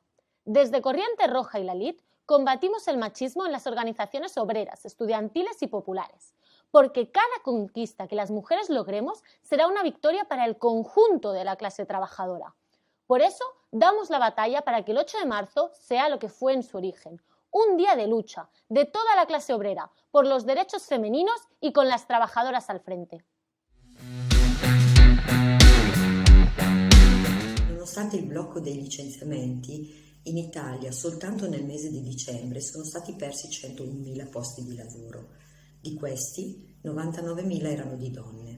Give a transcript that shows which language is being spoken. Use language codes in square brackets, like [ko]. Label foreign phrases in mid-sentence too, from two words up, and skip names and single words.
[es] Desde Corriente Roja y la LIT combatimos el machismo en las organizaciones obreras, estudiantiles y populares, porque cada conquista que las mujeres logremos será una victoria para el conjunto de la clase trabajadora. Por eso damos la batalla para que el 8 de marzo sea lo que fue en su origen, un día de lucha de toda la clase obrera por los derechos femeninos y con las trabajadoras al frente. [it] Nonostante il blocco dei licenziamenti, in Italia soltanto nel mese di dicembre sono stati persi 101.000 posti di lavoro. Di questi, 99.000 erano di donne.